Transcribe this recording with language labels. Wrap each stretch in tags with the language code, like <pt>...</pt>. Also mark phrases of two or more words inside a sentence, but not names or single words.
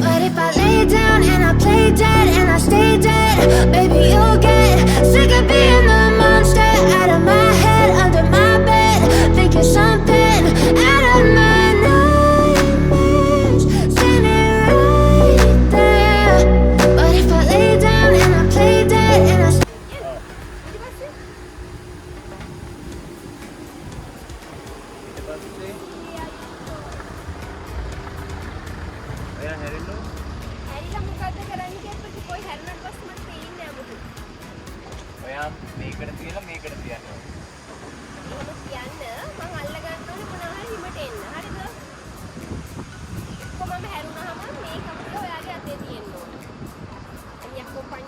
<en>But if I lay down and I play dead and I stay dead, baby, you'll get sick of being the monster out of my head, under my bed, thinking something out of my nightmares, standing right there. But if I lay down and I play dead and I</en> <si>හැරිලා මොකද්ද කරන්නේ කියලා කොයි හැරෙන්නත් පස්සේ මට පේන්නේ නැහැ මොකද. ඔයා මේකට තියලා මේකට තියන්න ඕනේ. එහෙම කියන්න මම අල්ල ගන්න ඕනේ මොනවා හරි හිමට එන්න. හරිද? කොහොමම හැරුණාම මේ කප්පිය ඔයාගේ අතේ තියෙන්න ඕනේ.</si> <it>Mi accompagni.</it>